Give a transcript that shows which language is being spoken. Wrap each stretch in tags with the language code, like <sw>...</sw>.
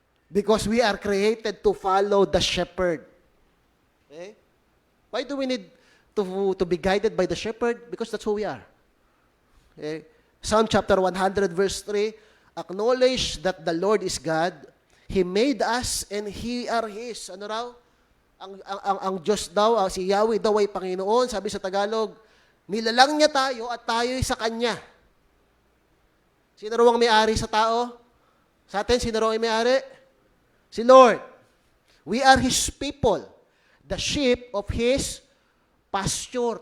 <en>Because we are created to follow the shepherd. Why do we need to be guided by the shepherd? Because that's who we are. Psalm chapter 100 verse 3, acknowledge that the Lord is God. He made us and He are His.</en> <tl>Ano raw? Ang Diyos daw, si Yahweh daw ay Panginoon. Sabi sa Tagalog, nilalang niya tayo at tayo'y sa Kanya. Sino raw ang may-ari sa tao? Sa atin, sino raw ang may-ari? Si Lord.</tl> <en>We are His people. The sheep of His pasture.</en>